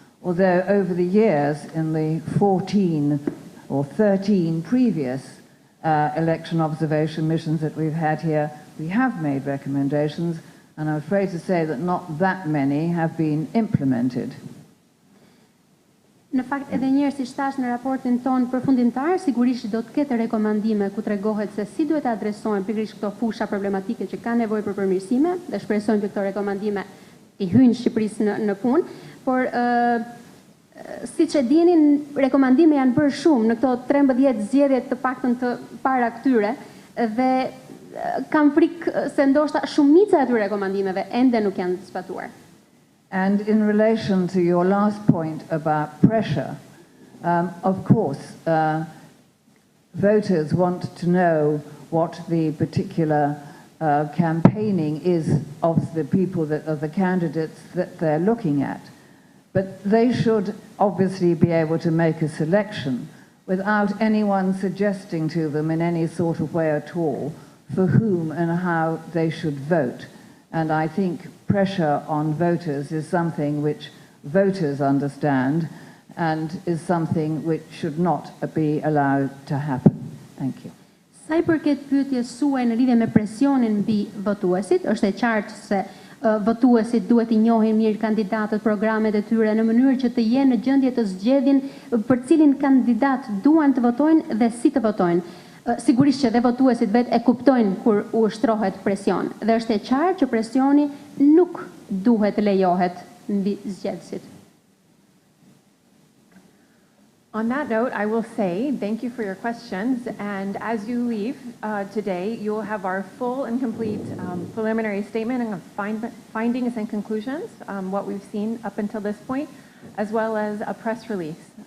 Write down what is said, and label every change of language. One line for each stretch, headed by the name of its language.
English: Although over the years, in the 14 or 13 previous election observation missions that we've had here, we have made recommendations, and I'm afraid to say that not that many have been implemented.
Albanian: Në fakt, edhe njerë, si shtash në raportin ton përfundimtar, sigurisht do të ketë rekomandime ku tregohet se si duhet të adresojnë pikërisht këto fusha problematike që ka nevojë për përmirësime, dhe shpresojmë që këto rekomandime i hyjnë Shqipërisë në punë, por siç e dini, rekomandime janë bërë shumë në këto 13 zgjedhje të paktën të para këtyre, dhe kam frikë se ndoshta shumica e atyre rekomandimeve ende nuk janë zbatuar.
English: And in relation to your last point about pressure, of course, voters want to know what the particular campaigning is of the people of the candidates that they're looking at. But they should obviously be able to make a selection without anyone suggesting to them in any sort of way at all for whom and how they should vote. And I think pressure on voters is something which voters understand and is something which should not be allowed to happen. Thank you.
Albanian: Sa I përket pyetjes suaj në lidhje me presionin mbi votuesit, është e qartë se votuesit duhet I njohin mirë kandidatët, programet e tyre në mënyrë që të jenë në gjendje të zgjedhin për cilin kandidat duan të votojnë dhe si të votojnë. Sigurisht që dhe votuesit vet e kuptojnë kur u ushtrohet presion, dhe është e qartë që presioni nuk duhet lejohet mbi zgjedhësit.
English: On that note, I will say thank you for your questions, and as you leave today, you will have our full and complete preliminary statement and findings and conclusions, what we've seen up until this point, as well as a press release.